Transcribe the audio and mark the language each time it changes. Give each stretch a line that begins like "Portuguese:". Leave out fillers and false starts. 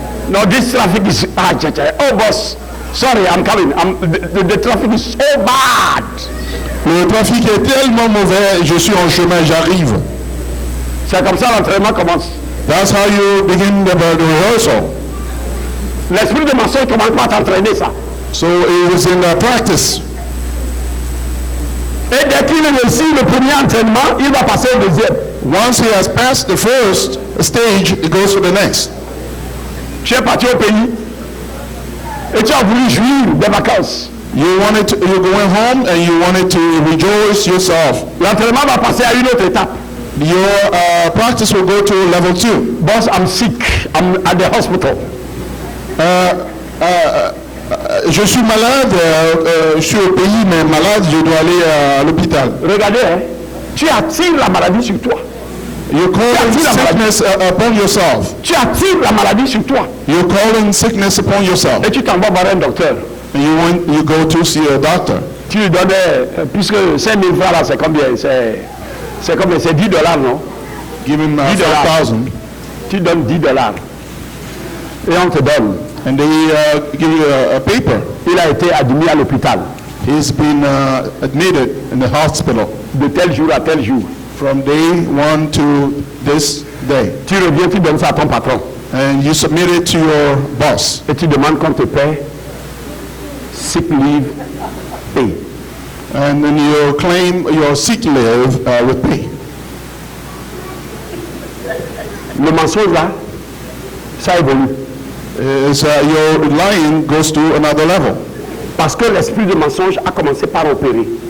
English: No, this traffic is oh boss, sorry, I'm coming. The traffic is so bad.
French: Le trafic est tellement mauvais, je suis en chemin, j'arrive. C'est comme ça l'entraînement commence.
English: That's how you begin the rehearsal.
French: L'esprit de mensonge commence pas à t'entraîner ça.
English: So it was in the practice.
French: Et dès qu'il réussit le premier entraînement, il va passer au deuxième.
English: Once he has passed the first stage, it goes to the next.
French: Tu es parti au pays et tu as voulu jouir des vacances.
English: You're going home and you wanted to rejoice yourself.
French: L'entraînement va passer à une autre étape.
English: Your practice will go to level 2. Boss, I'm sick. I'm at the hospital.
French: Je suis malade, je suis au pays, mais malade, je dois aller à l'hôpital. Regardez, hein, tu attires la maladie sur toi.
English: You're calling sickness upon yourself.
French: Tu attires la maladie sur toi.
English: You're calling sickness upon yourself.
French: Et tu t'envoies voir un docteur.
English: And you go to see a doctor.
French: Tu lui donnes, puisque 5 000 francs là, c'est combien? C'est combien? C'est $10, non?
English: Give him $5,000.
French: Tu donnes $10. Et on te donne.
English: And they give you a paper.
French: Il a été admis à l'hôpital.
English: He's been admitted in the hospital.
French: De tel jour à tel jour.
English: From day 1 to this day.
French: Tu reviens, tu donnes ça à ton patron.
English: And you submit it to your boss.
French: Et tu demandes qu'on te paie
English: sick leave pay. And then you claim your sick leave with pay.
French: Le mensonge là, ça évolue.
English: Your lying goes to another level.
French: Parce que l'esprit de mensonge a commencé par opérer.